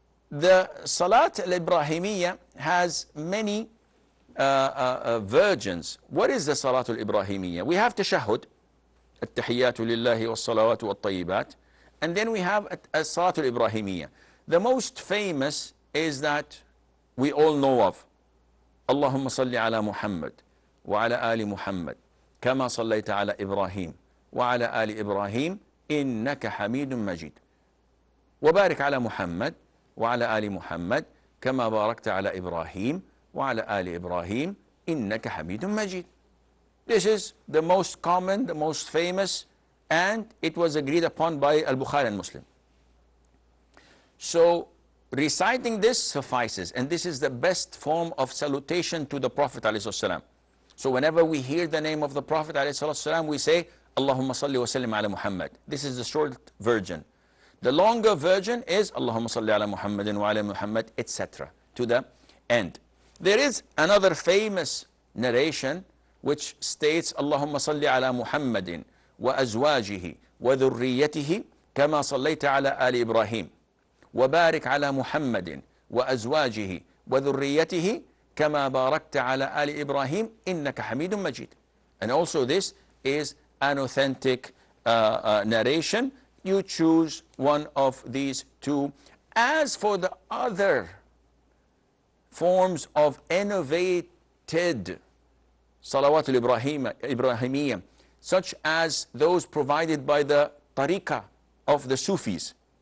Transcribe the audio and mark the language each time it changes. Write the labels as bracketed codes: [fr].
[en] The Salat al-Ibrahimiyya has many versions. What is the Salat al-Ibrahimiyya? We have tashahhud, [ar] التحيات لله والصلوات والطيبات, [en] and then we have a Salat al-Ibrahimiyya. The most famous is that we all know of. [ar] اللهم صل على محمد وعلى آل محمد كما صليت على إبراهيم وعلى آل إبراهيم إنك حميد مجيد وبارك على محمد وعلى آل محمد كما باركت على إبراهيم وعلى آل إبراهيم إنك حميد مجيد. [en] This is the most common, the most famous, and it was agreed upon by Al-Bukhari and Muslim. So reciting this suffices, and this is the best form of salutation to the Prophet ﷺ. So whenever we hear the name of the Prophet ﷺ, we say, [ar] Allahumma salli wa sallim ala Muhammad. [en] This is the short version. The longer version is [ar] Allahumma salli ala Muhammadin wa ala Muhammad, [en] etc. to the end. There is another famous narration which states, [ar] Allahumma salli ala Muhammadin wa azwajihi wa dhurriyyatihi kama sallaita ala ali Ibrahim. وبارك على محمد وأزواجه وذريته كما باركت على آل إبراهيم إنك حميد مجيد. [en] And also this is an authentic narration. You choose one of these two. As for the other forms of innovated Salawat al-Ibrahimiyya, such as those provided by the tariqah of the Sufis.